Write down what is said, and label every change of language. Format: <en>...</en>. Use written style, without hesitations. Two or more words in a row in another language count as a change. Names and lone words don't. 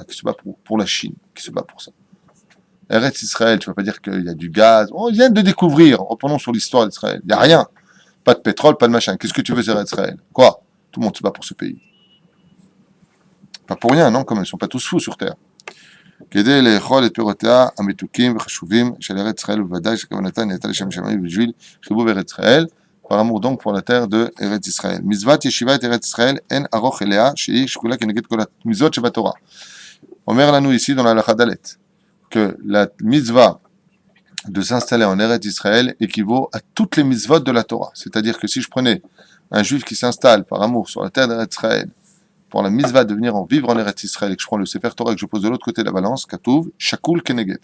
<fr>Qui se bat pour la Chine? Qui se bat pour ça? Eretz Israël, tu ne vas pas dire qu'il y a du gaz. On vient de découvrir. Reprenons sur l'histoire d'Israël. Il n'y a rien. Pas de pétrole, pas de machin. Qu'est-ce que tu veux, c'est Eretz Israël? Quoi? Tout le monde se bat pour ce pays. Pas pour rien, non? Comme ils ne sont pas tous fous sur terre.</fr> <he>כדי לאכול את פירותיה המתוקים וחשובים של ארץ ישראל ובוודאי שכוונתה נהייתה לשם שמיים בשביל חיבוב ארץ ישראל,</he> <fr>par amour donc pour la terre de Eretz Israël.</fr> <he>מצוות ישיבת ארץ ישראל אין ארוך אליה שהיא שקולה כנגד כל המצוות שבתורה. אומר לנו</he> <fr>ici dans la</fr> <he>הלכה דלת</he> <fr>que la mitzvah de s'installer en Eretz Israël équivaut à toutes les mitzvot de la Torah. C'est-à-dire que si je prenais un juif qui s'installe par amour sur la terre d'Eretz Israël pour la mitzvah de venir vivre en Eretz Israël et que je prends le Sefer Torah et que je pose de l'autre côté de la balance,</fr> <he>כתוב שקול כנגד.</he>